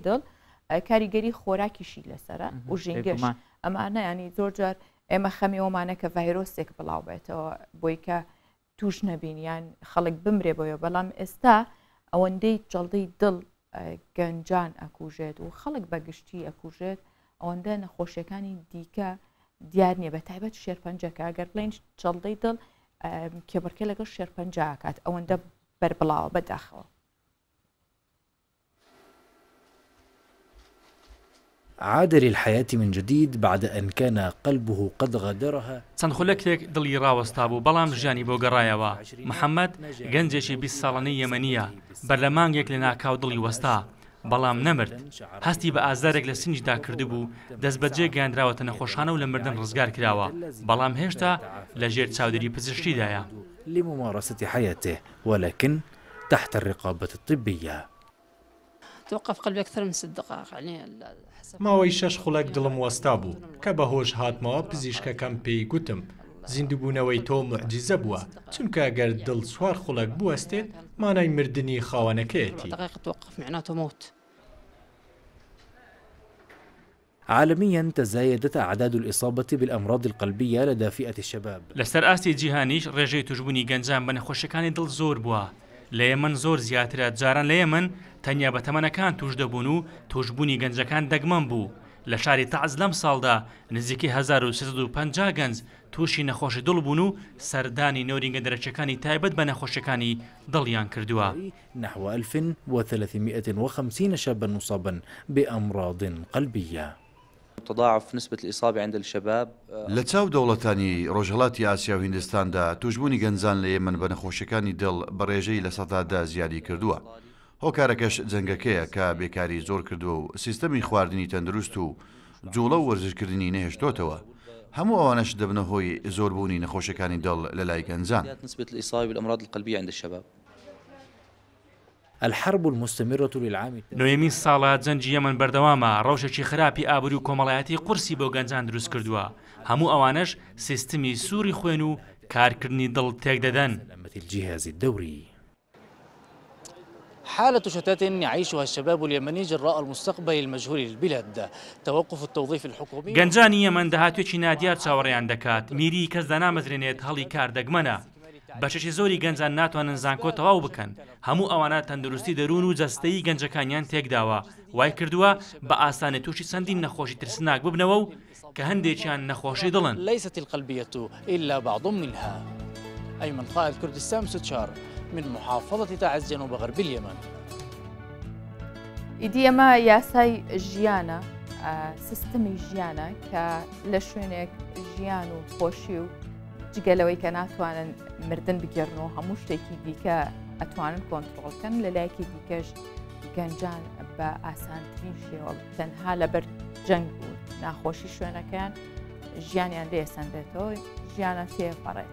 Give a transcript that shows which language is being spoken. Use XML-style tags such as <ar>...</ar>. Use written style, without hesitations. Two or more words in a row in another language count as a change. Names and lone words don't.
<ckb>دڵ کاریگەری خۆراکیشی لەسرە و ژینگەش ئەمانە ینی زۆر جار ئێمە خەمیەوەمانە کە ڤایرۆسێک بڵاو بێتەوە بۆی کە توش نەبینیان خەڵک بمرێ بۆیە بەڵام ئێستا ئەوەندەی جەڵدەی دڵ گەنجان ئەکوژێت و خەڵک بەگشتی ئەکوژێت ئەوەندە نەخۆشیەکانی دیکە دیار نییە بە تایبەت شێرپەنجەکە ئەگەر بڵین جەڵدەی دڵ کێبڕکە لەگەڵ شێرپەنجە ئاکات ئەوەندە بربڵاوە بەداخەوە.</ckb> <ar>عاد للحياة من جديد بعد أن كان قلبه قد غادرها.</ar> <ckb>چەند خولەکێک دڵی ڕاوەستا بوو بەڵام ژیانی بۆ گەڕایەوە. محەممەد گەنجێکی 20 ساڵانەی یەمەنیە بەرلەمانگێک لە ناکاو دڵی وەستا بەڵام نەمرد هەستی بە ئازارێک لە سنجدا کردبوو دەست بەجێ گەاندراوەتە نەخۆشانە و لە مردن ڕزگار کراوە بەڵام هێشتا لە ژێر چاودێری پزیشکیدایە.</ckb> <ar>لممارسة حياته ولكن تحت الرقابة الطبية. توقف قلبي أكثر من 6 دقائق يعني</ar> <ckb>ماوەی 6 خولەک دڵم وەستا بوو کە بەهۆش هاتمەوە پزیشکەکەم پێی گوتم زیندوبوونەوەی تۆ معجزە بووە چونکە ئەگەر دڵ 4 خولەک بوەستێت مانای مردنی خاوەنەکەیەتی.</ckb> <ar>عالميا تزايدت أعداد الإصابة بالأمراض القلبية لدى فئة الشباب.</ar> <ckb>لەسەر ئاستی جیهانیش ڕێژەی توشبوونی گەنجان بە نەخۆشیەکانی دڵ زۆر بووە. لە یەمەن زۆر زیاترە جاران لە یەمەن تەنیا بە تەمەنەکان توش دەبوون و توشبوونی گەنجەکان دەگمەن بوو. لە شاری تەعز لەم ساڵدا نزیکی 1350 گەنج تووشی نەخۆشی دڵ بوون و سەردانی نۆرینگە دەرەچەکانی تایبەت بە نەخۆشیەکانی دڵیان کردووە.</ckb> <ar>نحو 1350 شابا مصابا بأمراض قلبية. تضاعف نسبة الإصابة عند الشباب.</ar> <ckb>لە چاو دەوڵەتانی ڕۆژهەڵاتی ئاسیا و هیندستاندا توشبوونی گەنجان لە یەمەن بە نەخۆشیەکانی دڵ بە ڕێژەی لە سەدادا زیادی کردووە. هۆکارەکەش جەنگەکەیە کە بێکاری زۆر کردووە و سیستەمی خواردنی تەندروست و جوڵە و وەرزشکردنی نەهێشتۆتەوە. هەموو ئەوانەش دەبنە هۆی زۆربوونی نەخۆشیەکانی دڵ لە لای گەنجان.</ckb> <ar>نسبة الإصابة بالأمراض القلبية عند الشباب. الحرب المستمرة للعام.</ar> <ckb>نوێمین ساڵە جەنجی یەمەن بەردەوامە ڕەوشێکی خراپی ئابووری و کۆمەڵایەتی قورسی بۆ گەنجان دروست کردووە. هەموو ئەوانش سیستمی سووری خوێن و کارکردنی دڵ تێک دەدەن.</ckb> <ar>الجهاز الدوري. حالة شتات يعيشها الشباب اليمني جراء المستقبل المجهول للبلاد. توقف التوظيف الحكومي.</ar> <ckb>گەنجانی یەمەن داهاتوێکی نادیار چاوەڕێیان دەکات. میری کەس دەنامەزرێنێت هەڵی کار دەگمەنە. بەشێکی زۆری گەنجان ناتوانن زانکۆ تەواو بکەن. هەموو ئەوانە تەندروستی دەروون و جەستەیی گەنجەکانیان تێکداوە. وای کردووە بە ئاسانی تووشی چەندین نەخۆشی ترسناک ببنەوە و کە هەندێکیان نەخۆشی دڵن.</ckb> <ar>ليست القلبية إلا بعض منها. أيمن قائد كردستان ستشار من محافظة تعز جنوب غرب اليمن.</ar> <ckb>ئیدی ئەمە یاسای ژیانە سیستەمی ژیانە کە لە شوێنێک ژیان و خۆشی و جگەلەوەی کە ناتوانن مردن بگەڕنەوە هەموو شتێکی دیکە ئەتوانن کۆنتڕۆڵکەن لە لایەکی دیکەش گەنجان بە ئاسانترین شێوە تەنها لەبەر جەنگ و ناخۆشی شوێنەکەیان ژیانیان لێسەندێتەوە ژیانە تێپەڕێت.</ckb>